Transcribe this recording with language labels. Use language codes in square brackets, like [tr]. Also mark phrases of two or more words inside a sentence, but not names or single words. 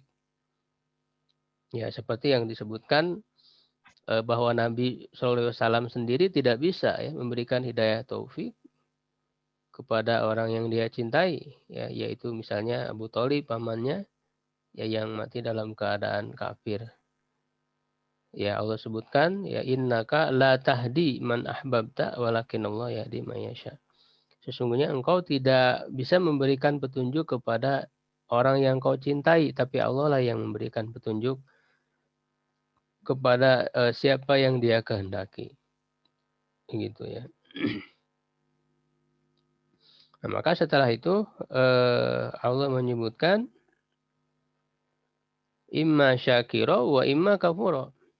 [id] Ya, seperti yang disebutkan bahwa Nabi SAW sendiri tidak bisa ya memberikan hidayah taufik kepada orang yang dia cintai, ya, yaitu misalnya Abu Thalib pamannya ya yang mati dalam keadaan kafir. Ya Allah sebutkan ya [ar] إنك لا تهدي من أحببت ولكن الله يهدي من يشاء. [id] Sesungguhnya engkau tidak bisa memberikan petunjuk kepada orang yang kau cintai, tapi Allah lah yang memberikan petunjuk kepada siapa yang dia kehendaki. Gitu ya. Nah, maka setelah itu Allah menyebutkan [ar] إما شاكرا وإما كفورا.